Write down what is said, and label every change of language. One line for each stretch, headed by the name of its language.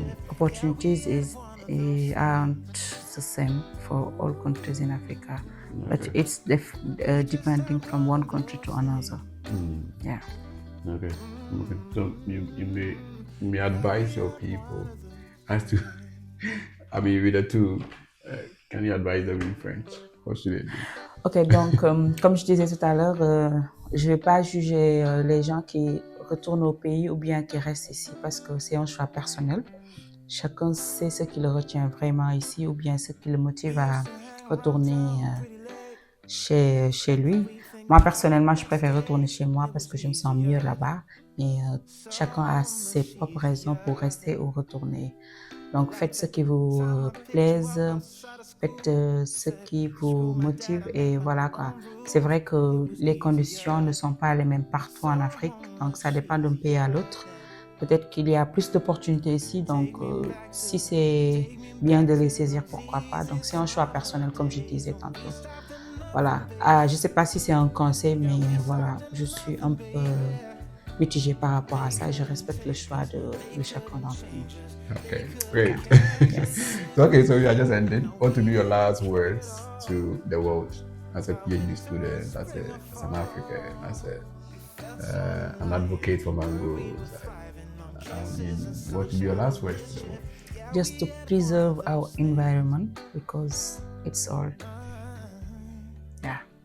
English: Opportunities aren't the same for all countries in Africa, but it's depending from one country to another. Yeah. Okay. So you may advise your people as to, I mean, with the two, can you advise them in French? What should they do?
French: Ok, donc comme je disais tout à l'heure, je vais pas juger les gens qui retournent au pays ou bien qui restent ici parce que c'est un choix personnel. Chacun sait ce qui le retient vraiment ici ou bien ce qui le motive à retourner chez lui. Moi, personnellement, je préfère retourner chez moi parce que je me sens mieux là-bas. Mais chacun a ses propres raisons pour rester ou retourner. Donc, faites ce qui vous plaise, faites ce qui vous motive et voilà quoi. C'est vrai que les conditions ne sont pas les mêmes partout en Afrique, donc ça dépend d'un pays à l'autre. Peut-être qu'il y a plus d'opportunités ici, donc si c'est bien de les saisir, pourquoi pas. Donc, c'est un choix personnel, comme je disais tantôt. Voilà. Je ne sais pas si c'est un conseil, mais voilà, je suis un peu mitigée par rapport à ça. Je respecte le choix de chacun d'entre nous.
English: Okay, great. Yes. Okay, so we are just ending. What to be your last words to the world as a PhD student, as an African, as an advocate for mangroves? I mean, what would be your last words to the world? Just to preserve our environment because it's all, yeah.